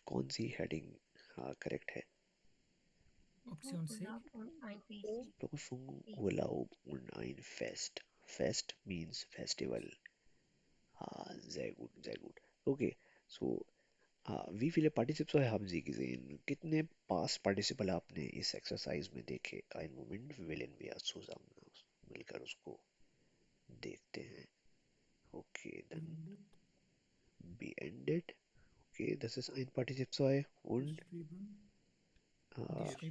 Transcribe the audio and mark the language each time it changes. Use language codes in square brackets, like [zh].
[hi] कौन सी हेडिंग हाँ करेक्ट है? Option C. [de] Urlaub und ein Fest. Berufung, Urlaub und ein Fest. Fest [en] means festival. [de] Ah, sehr gut, sehr gut. Okay, so wie viele Partiziples haben Sie gesehen? [hi] कितने past participle आपने इस exercise में देखे? [de] Einen Moment, wählen wir zusammen aus. [hi] मिलकर उसको देखते हैं. Okay, [de] dann beendet. Okay, das ist ein Partizip 2 und äh,